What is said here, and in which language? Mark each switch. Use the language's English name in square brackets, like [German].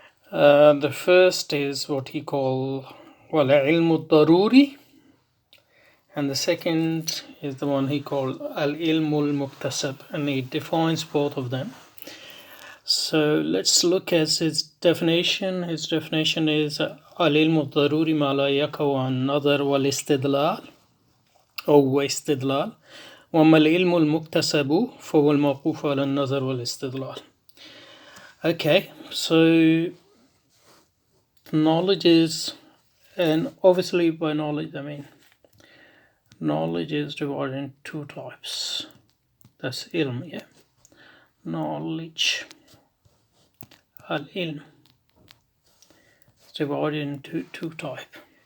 [English] The first is what he called [Arabic] العلم الضروري, [English] and the second is the one he called [Arabic] العلم المكتسب, [English] and he defines both of them. So let's look at his definition. His definition is [Arabic] العلم الضروري ما لا يقع عن النظر والاستدلال أو استدلال، وما العلم المكتسب فهو الموقوف على النظر والاستدلال. [English] Okay, so knowledge is, and obviously by knowledge I mean knowledge is divided in two types. That's ilm, yeah. Knowledge, al-ilm, is divided into two types.